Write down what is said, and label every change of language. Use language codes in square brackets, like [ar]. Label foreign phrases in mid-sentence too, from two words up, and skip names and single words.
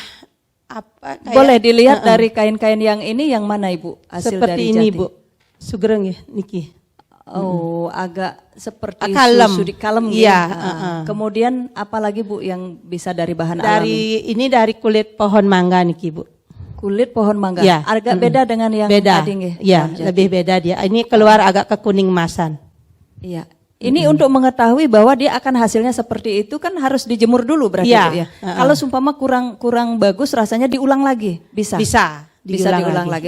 [id] Boleh dilihat dari kain-kain yang ini yang mana Ibu hasil seperti dari ini jati? Bu. Sugereng ya niki. Oh, agak seperti Kalem. susu kalem Iya, ya. Kemudian apalagi Bu yang bisa dari bahan alami? Ini dari kulit pohon mangga niki Bu. Kulit pohon mangga. Ya. Agak beda dengan yang Beda. tadi nggih. Iya, Bang Jati. lebih beda dia. Ini keluar agak kekuning emasan. Iya. Ini untuk mengetahui bahwa dia akan hasilnya seperti itu kan harus dijemur dulu berarti Iya. Bu, ya. Kalau sumpama kurang bagus rasanya diulang lagi, bisa. Bisa Diulang lagi.